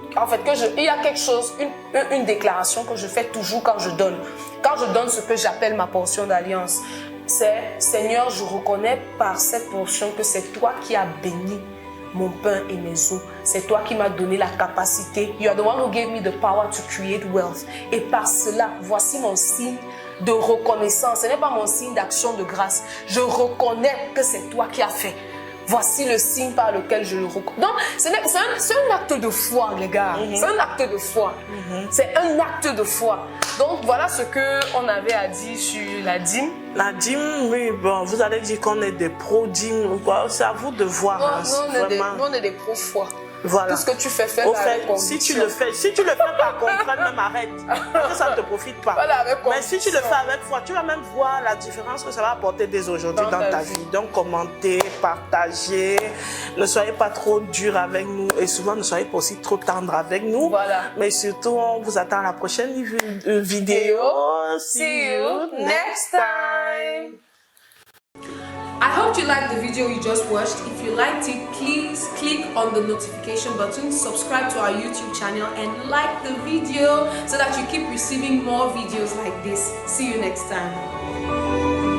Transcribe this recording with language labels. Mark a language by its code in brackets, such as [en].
[fr] En fait, il y a quelque chose, une déclaration que je fais toujours quand je donne. Quand je donne ce que j'appelle ma portion d'alliance, c'est « Seigneur, je reconnais par cette portion que c'est toi qui as béni mon pain et mes os. C'est toi qui m'as donné la capacité. [en] You are the one who gave me the power to create wealth. [fr] Et par cela, voici mon signe de reconnaissance. Ce n'est pas mon signe d'action de grâce. Je reconnais que c'est toi qui as fait. Voici le signe par lequel je le reconnais. Donc, c'est un acte de foi, les gars. C'est un acte de foi. C'est un acte de foi. Donc, voilà ce qu'on avait à dire sur la dîme. La dîme, oui, bon, vous allez dire qu'on est des pro-dîmes. C'est à vous de voir. Non, on est des pro-foi. Voilà. Tout ce que tu fais, fais avec conviction. Si tu le fais par contrainte, même arrête. Parce que ça ne te profite pas. Voilà, mais si tu le fais avec foi, tu vas même voir la différence que ça va apporter dès aujourd'hui dans ta vie. Donc, commentez, partagez. Ne soyez pas trop dur avec nous. Et souvent, ne soyez pas aussi trop tendre avec nous. Voilà. Mais surtout, on vous attend à la prochaine vidéo. [en] See you next time. I hope hope you liked the video you just watched. If you liked it, please click on the notification button, subscribe to our YouTube channel, and like the video so that you keep receiving more videos like this. See you next time.